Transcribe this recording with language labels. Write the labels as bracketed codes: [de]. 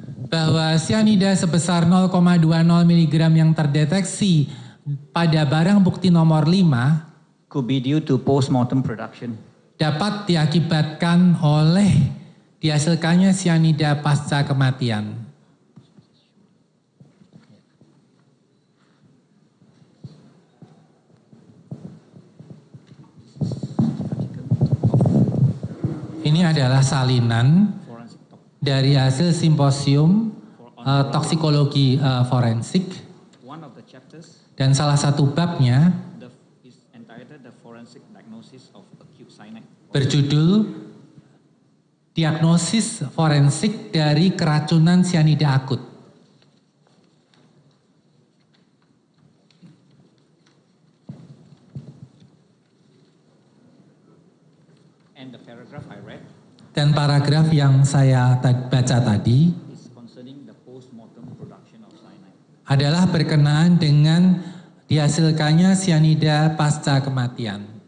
[id] bahwa sianida sebesar 0,20 mg yang terdeteksi pada barang bukti nomor 5 [en] could be due to post-mortem production. [id] dapat diakibatkan oleh dihasilkannya sianida pasca kematian. Ini adalah salinan dari hasil simposium toksikologi forensik, [en] One of the chapters [id] dan salah satu babnya [en] is entitled The Forensic Diagnosis of Acute Cyanide. [id] berjudul Diagnosis Forensik dari Keracunan Sianida Akut. [en] And the paragraph I read [id] Dan paragraf yang saya baca tadi [en] is concerning the post-mortem production of cyanide. [id] adalah berkenaan dengan dihasilkannya sianida pasca kematian.